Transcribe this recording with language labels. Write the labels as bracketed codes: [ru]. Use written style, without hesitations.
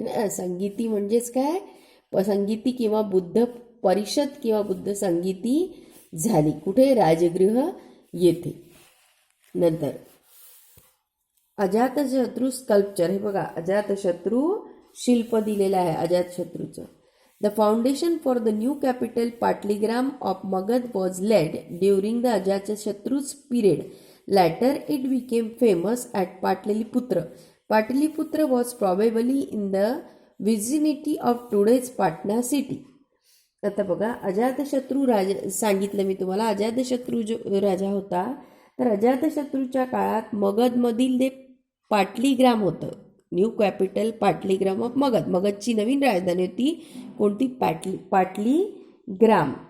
[mr] संगीती म्हणजेच काय, संगीती किंवा बुद्ध परिषद किंवा बुद्ध संगीती झाली. कुठे, राजगृह येथे. नंतर अजातशत्रू स्कल्पचर. हे बघा, अजातशत्रू शिल्प दिलेलं आहे अजातशत्रूचं. [en] The foundation for the new capital Patligram of Magad was laid during the Ajatashatru's period. Later it became famous at Patliputra. Patliputra was probably in the vicinity of today's Patna city. [mr] आता बघा, अजातशत्रू सांगितलं मी तुम्हाला, अजातशत्रू जो राजा होता, तर अजातशत्रूच्या काळात मगधमधील ते पाटलीग्राम होतं, [en] New capital Pataligram of Magadh. [mr] मगधची नवीन राजधानी होती कोणती, पाटलीग्राम.